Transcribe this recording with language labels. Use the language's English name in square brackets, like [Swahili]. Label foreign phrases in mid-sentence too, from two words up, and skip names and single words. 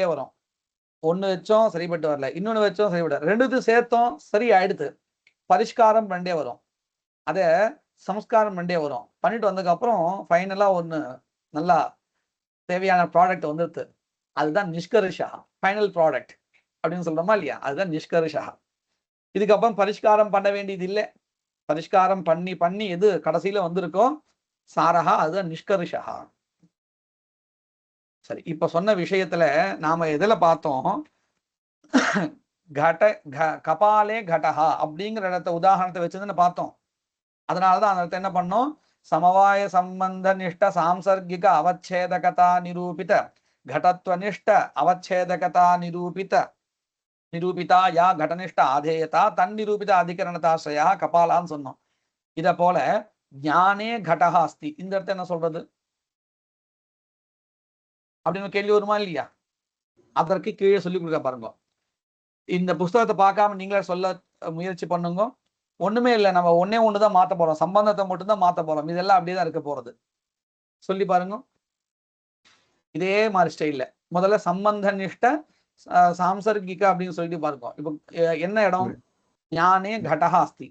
[Tamil] வரும் ஒண்ணு வச்சோம் சரிப்பட்டு வரல இன்னொன்னு வச்சோம் சரிப்பட்டு ரெண்டுத்தையும் சேர்த்தோம் சரி ஆயிடுது பரிஷ்காரம் பண்ணிட்டே வரும் அதை சம்ஸ்காரம் பண்ணிட்டே வரும் பண்ணிட்டு வந்ததுக்கு அப்புறம் ஃபைனலா ஒண்ணு நல்லா தேவையான ப்ராடக்ட் வந்துருது அதுதான் நிஷ்கர்ஷா [English] final product [Tamil] அப்படின்னு சொல்றோமா இல்லையா அதுதான் நிஷ்கர்ஷா இதுக்கப்புறம் பரிஷ்காரம் பண்ண வேண்டியது இல்லை பரிஷ்காரம் பண்ணி பண்ணி எது கடைசியில வந்திருக்கோ சாரஹா அதுதான் நிஷ்கர்ஷா சரி இப்ப சொன்ன விஷயத்துல நாம எதுல பார்த்தோம் [Sanskrit] कपाले घटः [Tamil] அப்படிங்கிற இடத்த உதாரணத்தை வச்சுன்னு பார்த்தோம் அதனாலதான் அந்த இடத்த என்ன பண்ணோம் [Sanskrit] समवाय संबंध निष्ठ सांसर्गिक अवच्छेदकता निरूपित घटत्वनिष्ठ अवच्छेदकता निरूपिता या घटनिष्ठ आधेयता तन्निरूपित अधिकरणताश्रया कपालाன்னு [Tamil] சொன்னோம் இத போல [Sanskrit] ज्ञाने घटः अस्ति [Tamil] இந்த இடத்துல என்ன சொல்றது அப்படின்னு கேள்வி வருமா இல்லையா அதற்கு கீழே சொல்லி கொடுக்க பாருங்க இந்த புத்தகத்தை பார்க்காம நீங்களே சொல்ல முயற்சி பண்ணுங்க ஒண்ணுமே இல்லை நம்ம ஒன்னே ஒண்ணுதான் மாத்த போறோம் சம்பந்தத்தை மட்டும்தான் மாத்த போறோம் இதெல்லாம் அப்படியே தான் இருக்க போறது சொல்லி பாருங்க இதே மாதிரி ஸ்டைல்ல முதல்ல [Sanskrit] सम्बन्ध निष्ठ सांसर्गिक [Tamil] அப்படின்னு சொல்லிட்டு பாருங்க இப்போ என்ன இடம் [Sanskrit] ज्ञाने घटः अस्ति